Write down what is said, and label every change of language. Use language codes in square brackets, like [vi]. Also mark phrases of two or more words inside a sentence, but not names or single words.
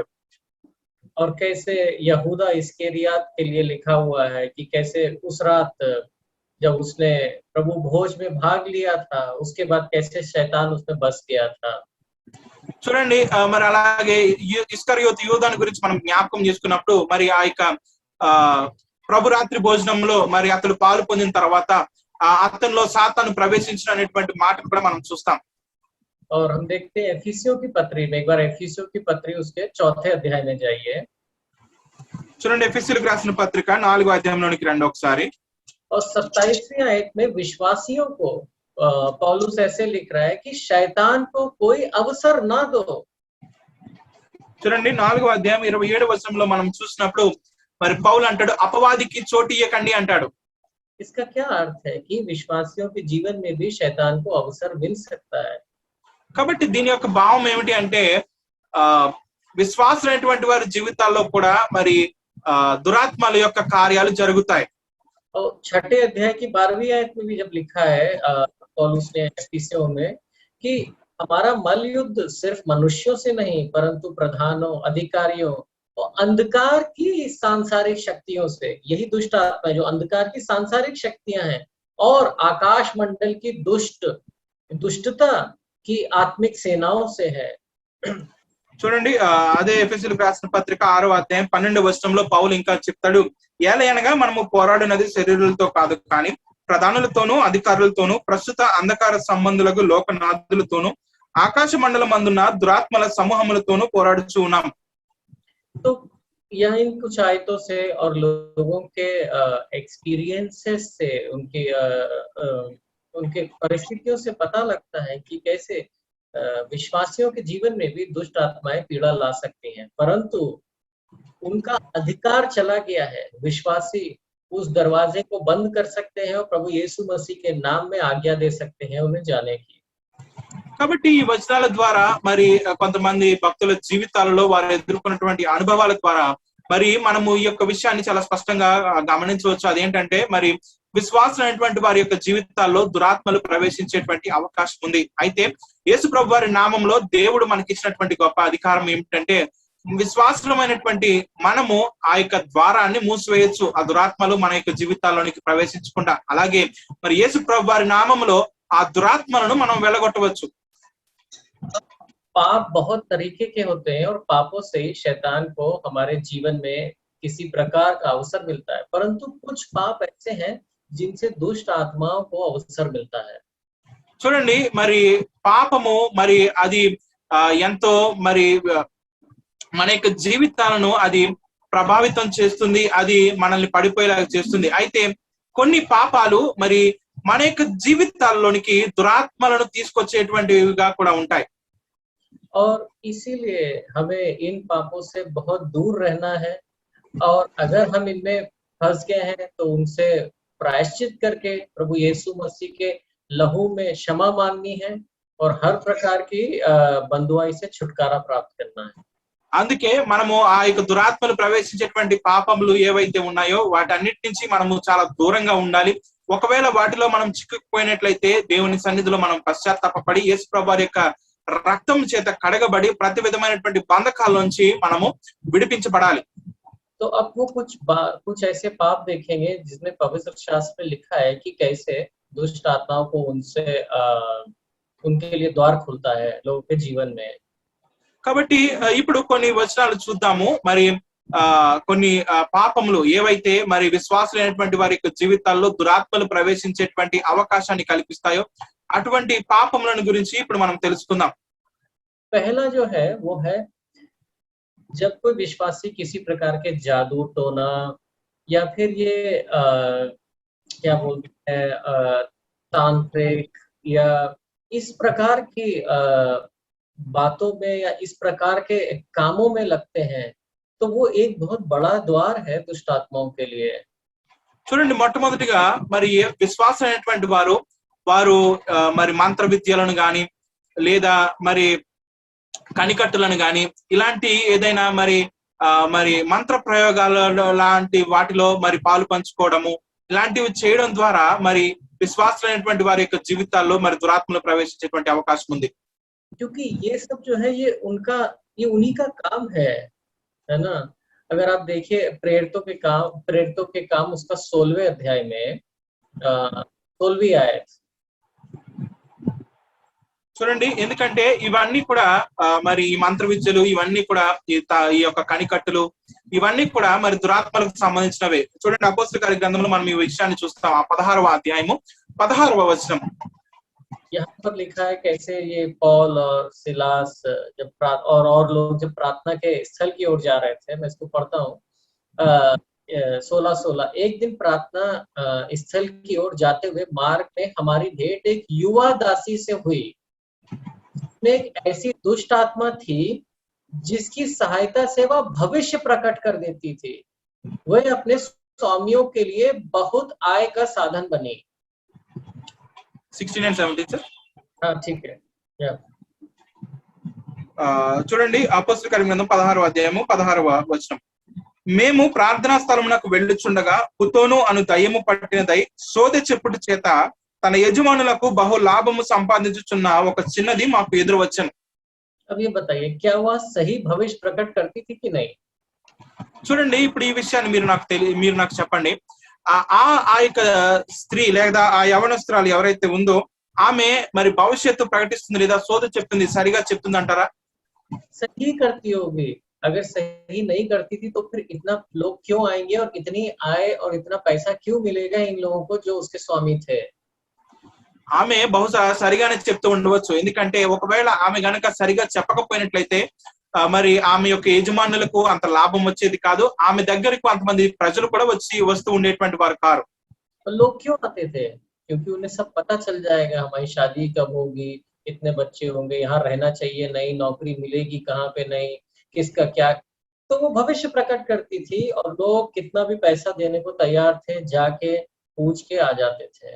[hi] और कैसे यहूदा इस्करियोत के लिए लिखा हुआ है कि कैसे उस रात जब उसने प्रभु भोज में भाग लिया था, उसके बाद कैसे शैतान उसमें बस गया था। [te] చూడండి, మరి అలాగే ఇస్కరియోతు యూదాను గురించి మనం జ్ఞాపకం చేసుకున్నప్పుడు మరి ఆ యొక్క ప్రభు రాత్రి భోజనంలో మరి అతడు పాలు పొందిన తర్వాత అతనిలో సాతాను ప్రవేశించిన అనేటువంటి మాటను కూడా మనం చూస్తాం. [hi] और हम देखते हैं एफिसियों की पत्री में, एक बार एफिसियों की पत्री उसके 4थे अध्याय में जाइए। [te] చూడండి, ఎఫెసీయులకు రాసిన పత్రిక 4వ అధ్యాయంలోనికి రండి ఒకసారి. [hi] और 27वीं आयत में विश्वासियों को पौलुस ऐसे लिख रहा है कि शैतान को कोई अवसर ना दो। [te] చూడండి, 4వ అధ్యాయం 27వ వచనంలో మనం చూసినప్పుడు మరి పౌలు అంటాడు, అపవాదికి చోటు ఇయ్యకండి అంటాడు. [hi] इसका क्या अर्थ है कि विश्वासियों के जीवन में भी शैतान को अवसर मिल सकता है। [te] కాబట్టి దీని యొక్క భావం ఏమిటి అంటే విశ్వాసులైనటువంటి వారి జీవితాల్లో కూడా మరి దురాత్మల యొక్క కార్యాలు జరుగుతాయి. [hi] और छठे अध्याय की 12वीं आयत में भी जब लिखा है पौलुस ने एफिसियों में कि हमारा मल युद्ध सिर्फ मनुष्यों से नहीं परंतु प्रधानों, अधिकारियों और अंधकार की सांसारिक शक्तियों से, यही दुष्ट आत्मा जो अंधकार की सांसारिक शक्तियां हैं और आकाश मंडल की दुष्टता की आत्मिक सेनाओं से है. [te] చూడండి అదే ఎఫెసీయులకు రాసిన పత్రిక 6వ అధ్యాయం 12వ వచనంలో పౌలు ఇంకా చెప్తాడు, ఏలయనగా మనము పోరాడినది శరీరులతో కాదు కానీ ప్రధానులతోనూ అధికారులతోనూ ప్రస్తుత అంధకార సంబంధులకు లోకనాథులతోనూ ఆకాశ మండలమందున్న దురాత్మల సమూహములతోనూ పోరాడుచూ ఉన్నాం. [hi] तो यह इन कुछ आयतों से और लोगों के एक्सपीरियंसेस से उनके परिस्थितियों से पता लगता है कि कैसे विश्वासियों के जीवन में भी दुष्ट आत्माएं पीड़ा ला सकती हैं, परंतु उनका अधिकार चला गया है. विश्वासी उस दरवाजे को बंद कर सकते हैं और प्रभु यीशु मसीह के नाम में आज्ञा दे सकते हैं उन्हें जाने की. [te] కాబట్టి ఈ వచనాల ద్వారా మరి కొంతమంది భక్తుల జీవితాలలో వారు ఎదుర్కొన్నటువంటి అనుభవాల ద్వారా మరి మనము ఈ యొక్క విషయాన్ని చాలా స్పష్టంగా గమనించవచ్చు. అదేంటంటే మరి విశ్వాసులైనటువంటి వారి యొక్క జీవితాల్లో దురాత్మలు ప్రవేశించేటువంటి అవకాశం ఉంది. అయితే యేసు ప్రభు వారి నామంలో దేవుడు మనకి ఇచ్చినటువంటి గొప్ప అధికారం ఏమిటంటే విశ్వాసులమైనటువంటి మనము ఆ యొక్క ద్వారాన్ని మూసివేయచ్చు, ఆ దురాత్మలు మన యొక్క జీవితాల్లోనికి ప్రవేశించకుండా. అలాగే మరి యేసు ప్రభు వారి నామంలో ఆ దురాత్మలను మనం వెళ్ళగొట్టవచ్చు. [hi] पाप बहुत तरीके के होते हैं और पापों से ही शैतान को हमारे जीवन में किसी प्रकार का अवसर मिलता है, परंतु कुछ पाप ऐसे हैं जिनसे दुष्ट आत्माओं को अवसर मिलता है. [te] చూడండి మరి పాపము మరి అది ఎంతో మరి మన యొక్క జీవితాలను అది ప్రభావితం చేస్తుంది, అది మనల్ని పడిపోయేలాగా చేస్తుంది. అయితే కొన్ని పాపాలు మరి మన యొక్క జీవితాల్లోనికి దురాత్మలను తీసుకొచ్చేటువంటివిగా కూడా ఉంటాయి. [hi] और इसीलिए हमें इन पापों से बहुत दूर रहना है, और अगर हम इनमें फंस गए हैं तो उनसे प्रायश्चित करके प्रभु यीशु मसीह के लहू में क्षमा मांगनी है और हर प्रकार की बंधुआई से छुटकारा प्राप्त करना है. [te] అందుకే మనము ఆ యొక్క దురాత్మలు ప్రవేశించేటువంటి పాపములు ఏవైతే ఉన్నాయో వాటన్నిటి నుంచి మనము చాలా దూరంగా ఉండాలి. ఒకవేళ వాటిలో మనం చిక్కుకుపోయినట్లయితే దేవుని సన్నిధిలో మనం పశ్చాత్తాపపడి యేసు ప్రభువారి యొక్క రక్తం చేత కడగబడి ప్రతి విధమైనటువంటి బంధకాల నుంచి మనము విడిపించబడాలి. [hi] तो अब वो कुछ ऐसे पाप देखेंगे जिसमें पवित्र शास्त्र में लिखा है कि कैसे दुष्ट आत्माओं को उनसे उनके लिए द्वार खुलता है लोगों के जीवन में. [te] కాబట్టి ఇప్పుడు కొన్ని వచనాలు చూద్దాము. మరి కొన్ని పాపములు ఏవైతే మరి విశ్వాసులైనటువంటి వారి యొక్క జీవితాల్లో దురాత్మలు ప్రవేశించేటువంటి అవకాశాన్ని కల్పిస్తాయో అటువంటి పాపములను గురించి ఇప్పుడు మనం తెలుసుకుందాం. [hi] पहला जो है वो है जब कोई विश्वासी किसी प्रकार के जादू टोना या फिर ये क्या बोलते हैं तांत्रिक या इस प्रकार की बातों में या इस प्रकार के कामों में लगते हैं तो वो एक बहुत बड़ा द्वार है दुष्ट आत्माओं के लिए. [te] చూడండి, మొట్టమొదటిగా మరి విశ్వాసమైనటువంటి వారు మరి మంత్ర విద్యలను గాని లేదా మరి కనికట్టులను గాని ఇలాంటి ఏదైనా మరి మంత్ర ప్రయోగాల లాంటి వాటిలో మరి పాలు పంచుకోవడము ఇలాంటివి చేయడం ద్వారా మరి విశ్వాసులైనటువంటి వారి యొక్క జీవితాల్లో మరి దురాత్మలు ప్రవేశించేటువంటి అవకాశం ఉంది. [hi] क्योंकि ये सब जो है ये उन्हीं का काम है ना. अगर आप देखिए प्रेरितों के काम उसका 16वें अध्याय में 16वीं आयत. [te] చూడండి, ఎందుకంటే ఇవన్నీ కూడా మరి ఈ మంత్ర విద్యలు ఇవన్నీ కూడా ఈ యొక్క కనికట్టులు ఇవన్నీ కూడా మరి దురాత్మలకు సంబంధించినవే. చూడండి, అపోస్తల కార్య గ్రంథంలో మనం ఈ విషయాన్ని చూస్తాం. 16వ అధ్యాయము 16వ వచనం. [hi] यहाँ पर लिखा है कैसे ये पौल और सिलास जब और लोग जब प्रार्थना के स्थल की ओर जा रहे थे. मैं इसको पढ़ता हूँ 16:16. एक दिन प्रार्थना स्थल की ओर जाते हुए मार्ग में हमारी भेंट एक युवा दासी से हुई. उसमें एक ऐसी दुष्ट आत्मा थी जिसकी सहायता से वह भविष्य प्रकट कर देती थी. वह अपने स्वामियों के लिए बहुत आय का साधन बनी. [en] 16 and 17 सर. [hi] हाँ ठीक है. [te] చూడండి అపోస్తల కార్య గ్రంథం 16వ అధ్యాయము 16వ వచనం. మేము ప్రార్థనా స్థలమునకు వెళ్ళుచుండగా పుతోను అను దయ్యము పట్టినదై సోదె చెప్పుడు చేత తన యజమానులకు బహు లాభము సంపాదించుచున్న ఒక చిన్నది మాకు ఎదురు వచ్చాను. [hi] अब ये बताइए क्या वह सही भविष्य प्रकट करती थी कि नहीं? [te] చూడండి ఇప్పుడు ఈ విషయాన్ని మీరు నాకు చెప్పండి. ఆ యొక్క స్త్రీ లేదా ఆ యవనస్తురాలు ఎవరైతే ఉందో ఆమె మరి భవిష్యత్తు ప్రకటిస్తుంది లేదా సోద చెప్తుంది, సరిగా చెప్తుంది అంటారా? [hi] सही करती होगी. अगर सही नहीं करती थी तो फिर इतना लोग क्यों आएंगे और इतनी आय और इतना पैसा क्यों मिलेगा इन लोगों को जो उसके स्वामी थे? [te] ఆమె బహుశా సరిగానే చెప్తూ ఉండవచ్చు. ఎందుకంటే ఒకవేళ ఆమె గనక సరిగా చెప్పకపోయినట్లయితే మరి ఆమె యొక్క యజమానులకు అంత లాభం వచ్చేది కాదు, ఆమె దగ్గరకు అంతమంది ప్రజలు కూడా వస్తూ ఉండేటువంటి వారు కారు. [hi] लोग क्यों आते थे? क्योंकि उन्हें सब पता चल जाएगा हमारी शादी कब होगी, कितने बच्चे होंगे, यहाँ रहना चाहिए, नई नौकरी मिलेगी कहाँ पे, नहीं किसका क्या, तो वो भविष्य प्रकट करती थी और लोग कितना भी पैसा देने को तैयार थे, जाके पूछ के आ जाते थे.